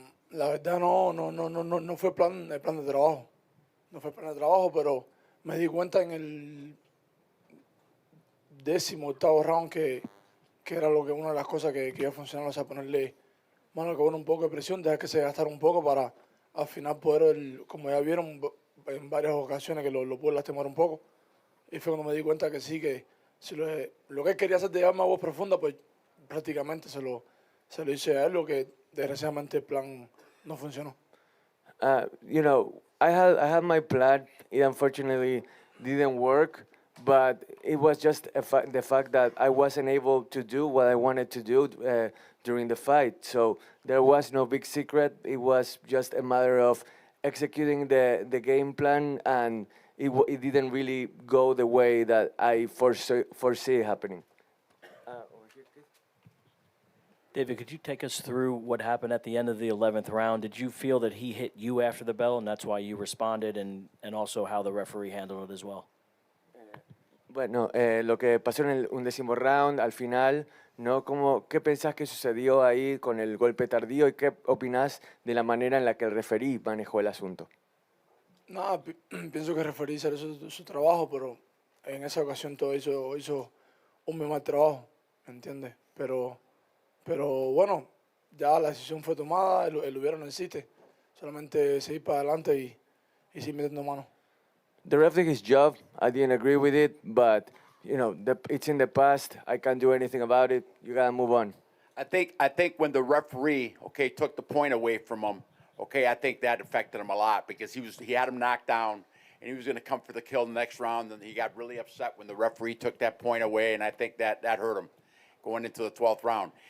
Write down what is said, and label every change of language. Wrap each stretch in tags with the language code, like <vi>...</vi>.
<es>La verdad no fue el plan de trabajo. No fue el plan de trabajo, pero me di cuenta en el 18º round que era una de las cosas que iba a funcionar, o sea, ponerle mano con un poco de presión, dejar que se gastara un poco para al final poder, como ya vieron en varias ocasiones que lo pude lastimar un poco. Y fue cuando me di cuenta que sí, que si lo que él quería hacer de llevarme a voz profunda, pues prácticamente se lo hice a él, lo que desgraciadamente el plan no funcionó.</es> <en>You know, I had my plan. It unfortunately didn't work, but it was just the fact that I wasn't able to do what I wanted to do during the fight. So there was no big secret. It was just a matter of executing the game plan, and it didn't really go the way that I foresee happening. David, could you take us through what happened at the end of the 11th round? Did you feel that he hit you after the bell, and that's why you responded, and also how the referee handled it as well?</en> <es>Bueno, lo que pasó en el 11º round, al final, ¿no? ¿Qué pensás que sucedió ahí con el golpe tardío y qué opinás de la manera en la que el referí manejó el asunto? Nada, pienso que el referí hizo su trabajo, pero en esa ocasión todo hizo un muy mal trabajo, ¿me entiendes? Pero bueno, ya la decisión fue tomada, el hubiera no existe, solamente seguir para adelante y seguir metiendo mano.</es> <en>The ref did his job. I didn't agree with it, but you know, it's in the past. I can't do anything about it. You gotta move on. I think when the referee, okay, took the point away from him, okay, I think that affected him a lot because he had him knocked down and he was going to come for the kill the next round, and he got really upset when the referee took that point away, and I think that hurt him going into the 12th round.</en>